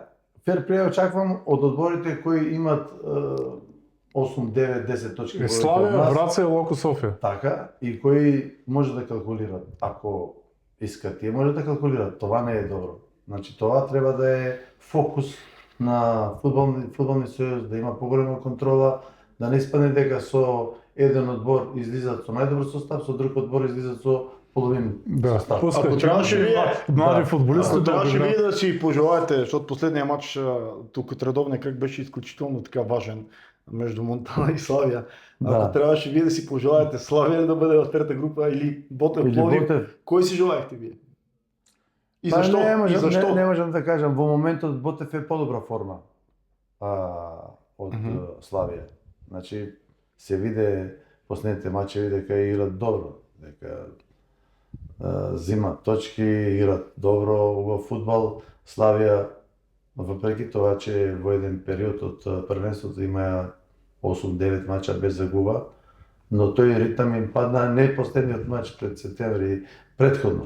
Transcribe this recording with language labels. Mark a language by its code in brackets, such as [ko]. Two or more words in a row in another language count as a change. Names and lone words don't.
[bg] Фейрплей очаквам от отборите, които имат 8, 9, 10 точки. Славия, Враца и Локо София. Така, и кои може да калкулират. Ако искат, и може да калкулират. Това не е добро. Значи това трябва да е фокус на фудбални съюз, да има по-голяма контрола, да не [mk] испане дека со еден отбор излизат со најдобар состав, со друг отбор излизат со половин състав. [bg] Ако трябваше вие, млади футболисти, ако трябваше вие да си пожелаете, защото последния матч тук от редовния кръг беше изключително така важен между Монтана и Славия. Ако трябваше вие да си пожелаете Славия да бъде в трета група или Ботев Пловдив, кой си желаехте вие? И защо? Не можем да кажем, [mk] во моментот Ботев е по-добра форма од Славија. Значи се виде последните мачеви дека играат добро, дека зимат точки, играат добро во фудбал. Славија, [bg] въпреки това, че [mk] во еден период од првенството има 8-9 мача без загуба, но тој ритам им падна не последниот мач пред септември предходно.